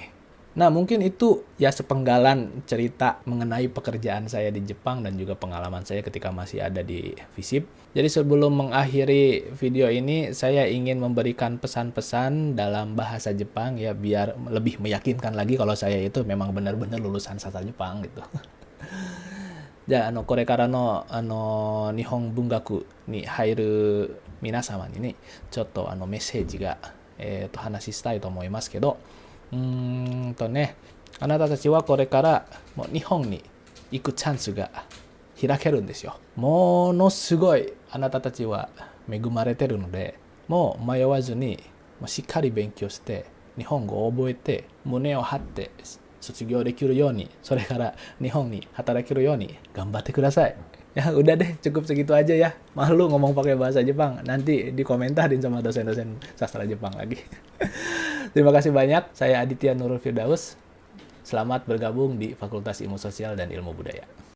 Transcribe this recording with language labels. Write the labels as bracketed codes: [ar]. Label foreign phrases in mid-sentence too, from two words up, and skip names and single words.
[id] Nah, mungkin itu ya sepenggalan cerita mengenai pekerjaan saya di Jepang dan juga pengalaman saya ketika masih ada di FISIP. Jadi sebelum mengakhiri video ini, saya ingin memberikan pesan-pesan dalam bahasa Jepang ya, biar lebih meyakinkan lagi kalau saya itu memang benar-benar lulusan sastra Jepang gitu. [ja] じゃあ、これからの、日本文学に入る皆様にね、ちょっとメッセージが、話したいと思いますけど、ね、あなたたちはこれからもう日本に行くチャンスが開けるんですよ。ものすごいあなたたちは恵まれてるので、もう迷わずにもうしっかり勉強して日本語を覚えて胸を張って卒業できるように、それから日本に働けるように頑張ってください。 [id] Ya udah deh, cukup segitu aja ya. Malu ngomong pakai bahasa Jepang, nanti dikomentarin sama dosen-dosen sastra Jepang lagi. Terima kasih banyak, saya Aditya Nurul Firdaus. Selamat bergabung di Fakultas Ilmu Sosial dan Ilmu Budaya.